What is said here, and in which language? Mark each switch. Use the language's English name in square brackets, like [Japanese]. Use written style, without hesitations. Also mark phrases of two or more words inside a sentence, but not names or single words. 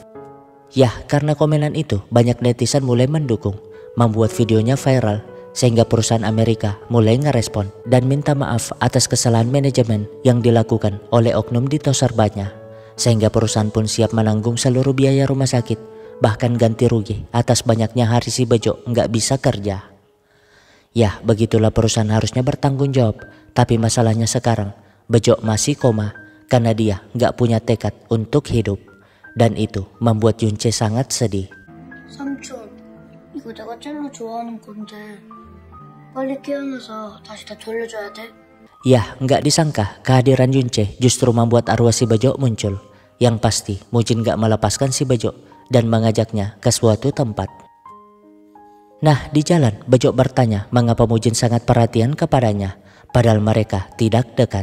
[Indonesian] Yah, karena komenan itu banyak netizen mulai mendukung, membuat videonya viral, sehingga perusahaan Amerika mulai ngerespon dan minta maaf atas kesalahan manajemen yang dilakukan oleh oknum di Toserbannya, sehingga perusahaan pun siap menanggung seluruh biaya rumah sakit, bahkan ganti rugi atas banyaknya hari si Bejo nggak bisa kerja. Ya, begitulah perusahaan harusnya bertanggung jawab. Tapi masalahnya sekarang Bejo masih koma karena dia nggak punya tekad untuk hidup. Dan itu membuat Yunche sangat sedih. [Korean] 삼촌, 이거 내가 제일 좋아하는 건데 빨리 깨어나서 다시 다 돌려줘야 돼. [Indonesian] Ya, nggak disangka kehadiran Yunche justru membuat arwah si Bejo muncul. Yang pasti Mujin nggak melepaskan si Bejo dan mengajaknya ke suatu tempat. Nah, di jalan Bejo bertanya mengapa Mujin sangat perhatian kepadanya, padahal mereka tidak dekat.